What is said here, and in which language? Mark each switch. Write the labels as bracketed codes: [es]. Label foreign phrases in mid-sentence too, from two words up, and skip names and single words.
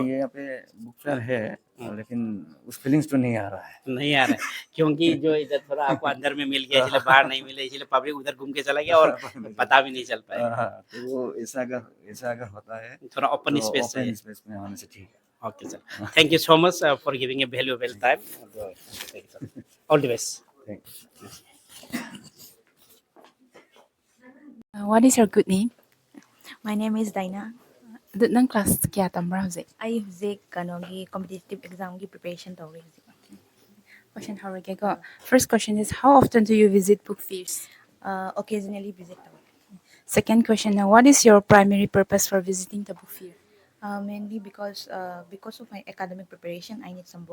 [hi] ये यहाँ पे [en] book fair [hi] है, लेकिन उस फीलिंग्स तो नहीं आ रहा है, क्योंकि जो इधर थोड़ा आपको अंदर में मिल गया इसलिए बाहर नहीं मिले, इसलिए पब्लिक उधर घूम के चला गया और पता भी नहीं चल पाया। तो वो ऐसा अगर होता है थोड़ा [en] open space [hi] में होने से ठीक है। [en] okay sir, thank you so much for giving a valuable time. all the best. What is your good name? My name is Daina. [mni] Nang class kya tambra hojik? I huzik kanogi [en] competitive exam [mni] ki preparation tawri huzik. question haragego. [en] First question is, how often do you visit book fairs? Occasionally visit tawo. Second question, what is your primary purpose for visiting the book fair? Mainly because of my academic preparation, I need some books.